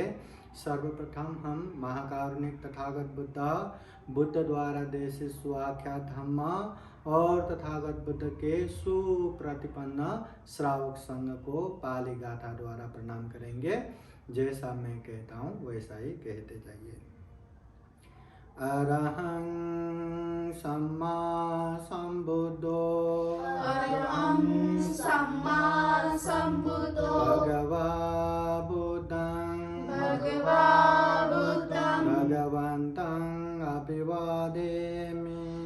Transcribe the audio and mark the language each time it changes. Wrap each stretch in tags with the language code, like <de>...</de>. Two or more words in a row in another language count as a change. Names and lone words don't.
<hi>सर्वप्रथम हम महाकारुणिक तथागत बुद्ध द्वारा देशित स्वाख्यात धम्म और तथागत बुद्ध के सुप्रतिपन्न श्रावक संघ को पाली गाथा द्वारा प्रणाम करेंगे। जैसा मैं कहता हूँ वैसा ही कहते जाइए।</hi> <pi>अरहं सम्मा सम्बुद्धो अरहं सम्मा सम्बुद्धो भगवा बुद्धं भगवन्तं अभिवादेमि</pi>